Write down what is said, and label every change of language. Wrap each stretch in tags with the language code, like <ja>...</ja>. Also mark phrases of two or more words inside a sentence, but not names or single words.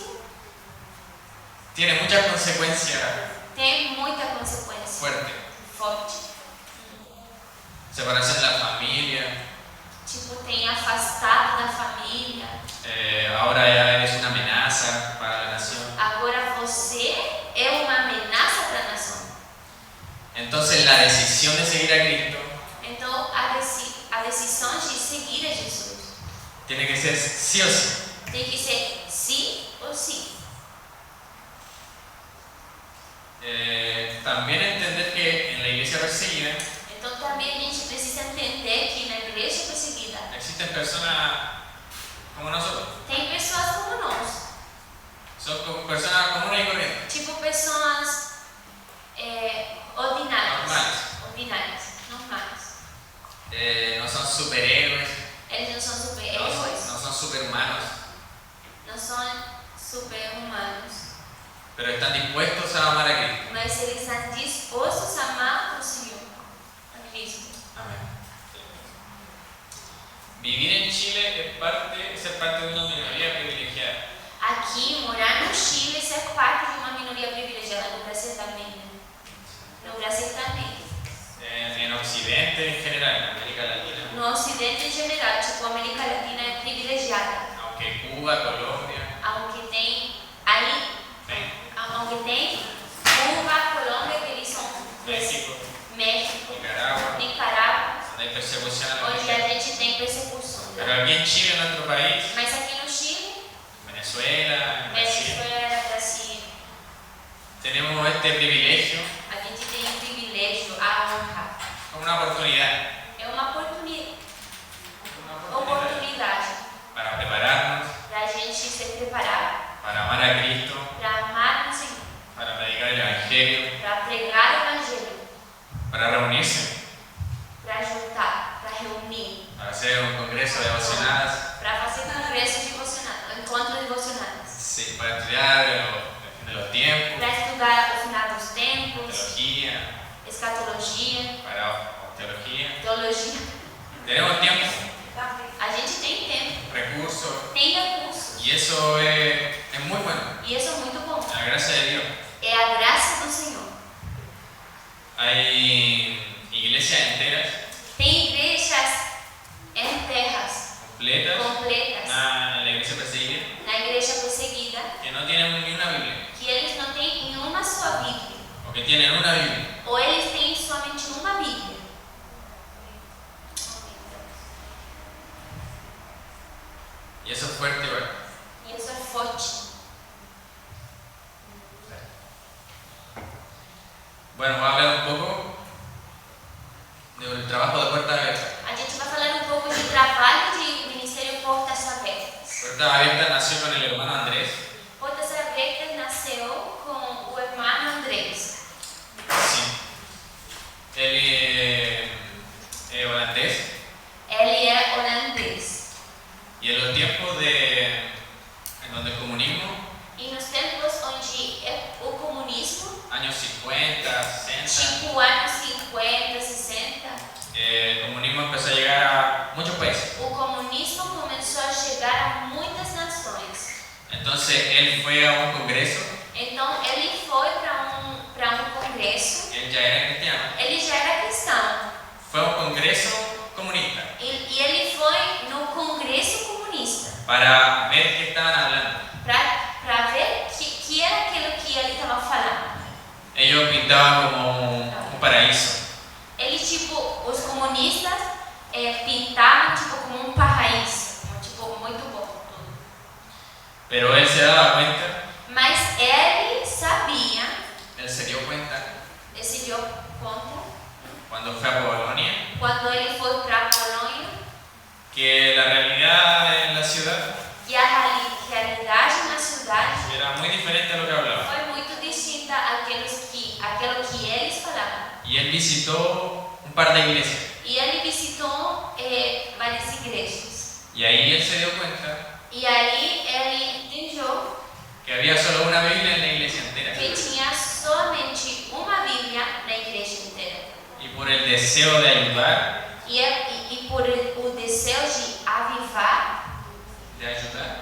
<es>tiene muchas consecuencias</es> <pt>tem muita consequência</pt> <es>fuertes.</es> <pt>forte.</pt> <es>Separación de la familia,</es> <pt>Tipo, tem afastado da família.</pt> <es>ahora ya eres una amenaza para la nación.</es> <pt>Agora você é uma ameaça para a nação.</pt> <es>Entonces la decisión de seguir a Cristo</es> <pt>Então, a decisão de seguir a Jesus</pt> <es>tiene que ser sí o sí.</es> <pt>tem que ser sim ou sim.</pt> <es>También entender que en la iglesia perseguida</es> <pt>Então, também a gente precisa entender que na igreja perseguida</pt> <es>existen personas como nosotros.</es> <pt>tem pessoas como nós.</pt> <es>Son como personas comunes y corrientes.</es> <pt>Tipo, pessoas ordinárias. Normais. Ordinárias, normais.</pt> <es>No son superhéroes,</es> <pt>Eles não são</pt> <es>no</es> <pt>super-heróis,</pt> <es>son superhumanos,</es> <pt>não são super-humanos,</pt> <es>pero están dispuestos a amar a Cristo.</es> <pt>mas eles estão dispostos a amar o Senhor, a Cristo.</pt> <es>Amén. Vivir en Chile es ser parte de una minoría privilegiada.</es> <pt>Aqui, morar no Chile é ser parte de uma minoria privilegiada. No Brasil também, né? No Brasil também.</pt> <es>En Occidente en general, en América Latina.</es> <pt>No Ocidente em geral, tipo, a América Latina é privilegiada.</pt> <es>Aunque Cuba, Colombia,</es> <pt>Aunque tem aí, aunque tem Cuba, Colômbia, que eles são</pt> <es>México,</es> <pt>México,</pt> <es>Nicaragua,</es> <pt>Nicarágua,</pt> <es>donde hay persecución a la</es> <pt>onde a</pt> <es>iglesia.</es> <pt>gente tem persecução.</pt> <es>Pero</es> <pt>Né?</pt> <es>aquí en Chile, en nuestro país,</es> <pt>Mas aqui no Chile,</pt> <es>Venezuela, en Brasil,</es> <pt>Venezuela, Brasil,</pt> <es>tenemos este privilegio</es> <pt>a gente tem o privilégio, a honra.</pt> <es>como una oportunidad</es> <pt>É uma oportunidade</pt> <es>para prepararnos,</es> <pt>para a gente se preparar,</pt> <es>para amar a Cristo,</es> <pt>para amar o Senhor,</pt> <es>para predicar el Evangelio,</es> <pt>para pregar o Evangelho,</pt> <es>para reunirse,</es> <pt>para juntar, para reunir,</pt> <es>para hacer un congreso de devocionadas,</es> <pt>para fazer congresso devocional, encontro devocionais,</pt> <es>sí, para estudiar el fin de los tiempos,</es> <pt>para estudar o final dos tempos,</pt> <es>teología,</es> <pt>escatologia,</pt> <es>para teología.</es> <pt>teologia.</pt> <es>Tenemos tiempo,</es> <pt>A gente tem tempo,</pt> <es>recursos,</es> <pt>tem recursos,</pt> <es>y eso es muy bueno,</es> <pt>e isso é muito bom.</pt> <es>la gracia de Dios.</es> <pt>É a graça do Senhor.</pt> <es>Hay iglesias enteras,</es> <pt>Tem igrejas enterras,</pt> <es>completas,</es> <pt>completas,</pt> <es>en la iglesia perseguida,</es> <pt>na igreja perseguida,</pt> <es>que no tienen ni una Biblia,</es> <pt>que eles não têm nenhuma sua Bíblia,</pt> <es>o que tienen una Biblia.</es> <pt>ou eles têm somente uma Bíblia.</pt> <es>Y eso es fuerte, ¿verdad?</es> <pt>E isso é forte.</pt> <es>Bueno, voy a hablar un poco del trabajo de Puertas Abiertas.</es> <pt>A gente vai falar um pouco de trabalho de Ministério Portas Abertas.</pt> <es>Puertas Abiertas nació con el hermano Andrés.</es> <pt>Portas Abertas nasceu com o irmão Andrés.</pt> <es>Sí. Él es holandés.</es> <pt>Ele é holandês.</pt> <es>Y en los tiempos en donde el comunismo,</es> <pt>E nos tempos onde o comunismo,</pt> <es>años 50, 60,</es> <pt>tipo anos 50, 60,</pt> <es>el comunismo empezó a llegar a muchos países.</es> <pt>o comunismo começou a chegar a muitas nações.</pt> <es>Entonces él fue a un congreso,</es> <pt>Então ele foi para um congresso.</pt> <es>él ya era cristiano,</es> <pt>Ele já era cristão.</pt> <es>fue a un congreso comunista</es> <pt>E ele foi no congresso comunista</pt> <es>para ver qué estaban hablando.</es> <pt>para ver que era aquilo que ele estava falando.</pt> <es>Ellos pintaban como un paraíso.</es> <pt>Ele, tipo, os comunistas pintavam tipo como um paraíso, tipo muito bom.</pt> <es>Pero él se daba cuenta,</es> <pt>Mas ele sabia,</pt> <es>él se dio cuenta</es> <pt>ele se deu conta</pt> <es>cuando fue a Polonia</es> <pt>quando ele foi para Polônia</pt> <es>que la realidad en la ciudad</es> <pt>que a realidade cidade</pt> <es>era muy diferente a lo que hablaba.</es> <pt>foi muito distinta àquilo que eles falavam.</pt> <es>Y él visitó un par de iglesias.</es> <pt>E ele visitou várias igrejas.</pt> <es>Y ahí él se dio cuenta</es> <pt>E aí ele entendeu</pt> <es>que había solo una Biblia en la iglesia entera.</es> <pt>que tinha somente uma Bíblia na igreja inteira.</pt> <es>Y por el deseo de ayudar,</es> <pt>E por o desejo de avivar,</pt> <es>de ayudar</es>